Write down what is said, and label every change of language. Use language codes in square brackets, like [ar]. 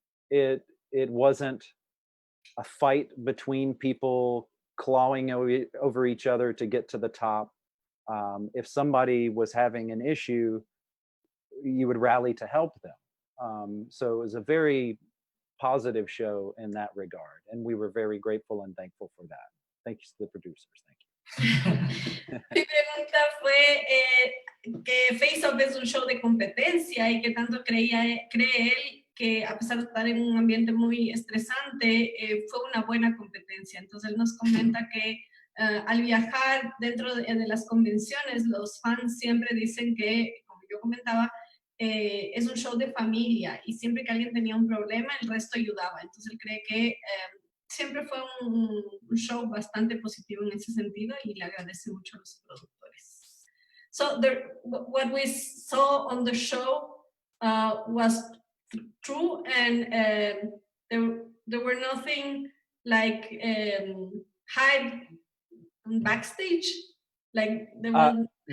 [en] It wasn't a fight between people clawing over each other to get to the top. If somebody was having an issue, you would rally to help them. So it was a very positive show in that regard, and we were very grateful and thankful for that. Thank you to the producers. Thank you. [es] Mi pregunta fue que FaceOff es un show de competencia y que tanto cree él que a pesar de estar en un ambiente muy estresante, fue una buena competencia. Entonces él nos comenta que al viajar dentro de las convenciones, los fans siempre dicen que, como yo comentaba, es un show de familia y siempre que alguien tenía un problema, el resto ayudaba. Entonces él cree que siempre fue un show bastante positivo en ese sentido y le agradece mucho a los productores. [en] So what we saw on the show was true, and there were nothing like hide backstage, like there was.